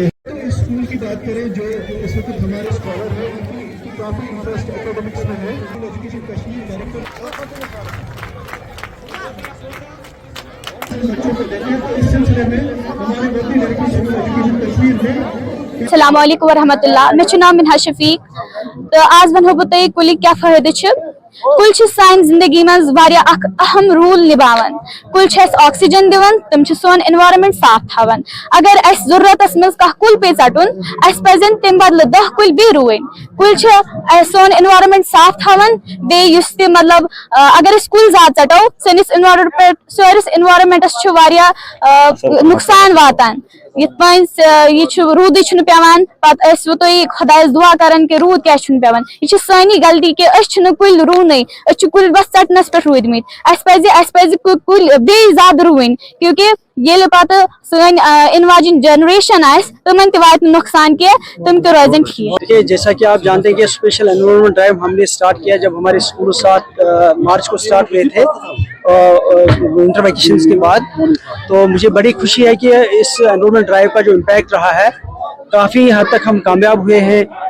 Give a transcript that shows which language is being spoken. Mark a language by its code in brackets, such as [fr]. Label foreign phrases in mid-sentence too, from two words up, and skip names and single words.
[hi] इस स्कूल की बात करें जो इस वक्त हमारे स्कॉलर है, इनकी काफी इंटरेस्ट एकेडमिक्स में है। एजुकेशन कश्मीर डायरेक्टर बच्चों को लेकर इस सिलसिले में हमारे वर्दी डायरेक्टर स्कूल एजुकेशन कश्मीर में [ar] السلام عليكم ورحمة الله. [ks] मे नाम मिनहा शफीक। तो आज वनो बह तुम कुल क्या फायदे। कुल सान जिंदगी मज अहम रूल निभान। कुल ऑक्सीजन दिवान, तम सोन एनवायरनमेंट साफ थावन। अगर अस जरूरत मज कुल पे चटुन, अस पजन तम बदल 10 कुल बे रुवन। कुल सोन एनवायरनमेंट साफ थावन। बे मतलब अगर अस कुल ज्यादा चटो सनिस एनवायरनमेंटस नुकसान वातान। यह रूद पेवान पे खुदायस दुआ करान कि रूद क्या पेवान। यह सानी गलती कि कुल रुवन, कुल बस चटनस पे रूदमत। कुल बे ज्यादा रुवन, क्योंकि ये पत सन इन वाजिन जनरेशन तमन तक नुकसान किया, तुम तो रोजन ठीक। [hi] देखिए, जैसा कि आप जानते हैं कि [en] special environment drive [hi] हमने स्टार्ट किया जब हमारे स्कूल 7 मार्च को स्टार्ट हुए थे [en] winter vacations [hi] के बाद। तो मुझे बड़ी खुशी है कि इस [en] environment drive [hi] का जो इम्पैक्ट रहा है, काफ़ी हद तक हम कामयाब हुए हैं।